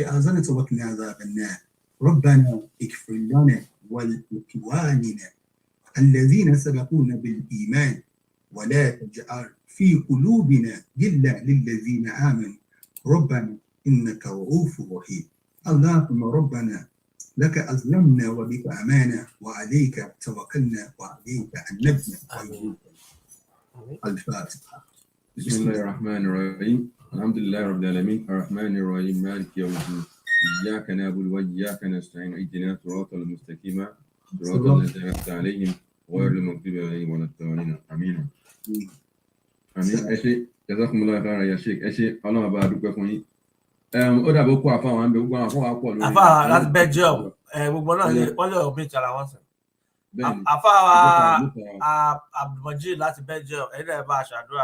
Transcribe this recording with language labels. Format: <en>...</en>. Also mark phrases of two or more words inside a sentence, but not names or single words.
<ar>حسنة وقنا عذاب النار ربنا اغفر لنا ولإخواننا الذين سبقونا بالإيمان ولا تجعل في قلوبنا غلا للذين آمنوا ربنا إنك رؤوف رحيم اللهم ربنا لك أسلمنا وبك أمانا وعليك توكلنا وعليك أنبنا الفاتحة. بسم الله الرحمن الرحيم الحمد لله رب العالمين الرحمن الرحيم مالك يوم الدين إياك نعبد وإياك نستعين اهدنا الصراط المستقيم صراط الذين أنعمت عليهم غير المغضوب عليهم ولا الضالين آمين àmín.</ar> <yo>Ẹ ṣé</yo> <ar>جزاكم الله خيرا يا شيخ.</ar> <yo>Ẹ ṣé Ọlọ́run bá dúpẹ́ fún yín. Ó dàbí ó kó àfa àwọn àbẹ gbogbo àwọn àfọwọ́ pọ̀ lórí. Àfa láti Belgium gbogbo náà wọ́n lè ọ̀bí ìtara wọn sìn. Àfa Abdulmajid láti Belgium ẹ̀yin náà bá a ṣàdúrà.</yo>